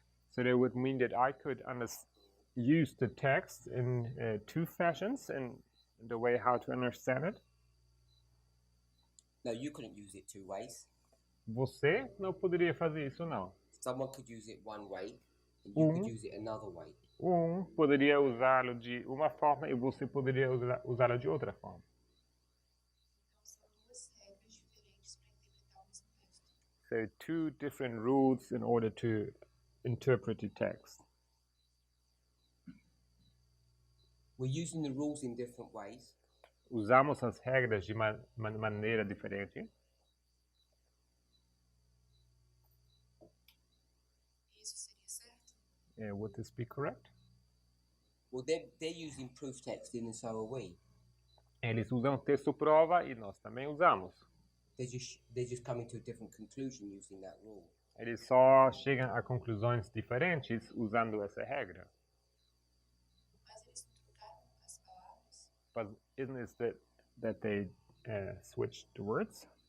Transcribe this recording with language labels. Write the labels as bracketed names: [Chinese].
[English] So that would mean that I could use the text in two fashions in the way how to understand it. No, you couldn't use it two ways. [Portuguese] Você não poderia fazer isso, não. [English] Someone could use it one way, and you could Mhm. use it another way. [Portuguese] Poderia usá-lo de uma forma e você poderia usá-lo de outra forma. Então são duas regras diferentes para interpretar o mesmo texto. [English] So two different rules in order to interpret the text. We're using the rules in different ways. [Portuguese] Usamos as regras de maneira diferente. Isso seria certo? [English] Would this be correct? Well, they're using proof text and so are we. [Portuguese] Eles usam texto prova e nós também usamos. [English] They're just coming to a different conclusion using that rule. [Portuguese] Eles só chegam a conclusões diferentes usando essa regra. Mas eles não trocaram as palavras? [English] But isn't it that they switched the words?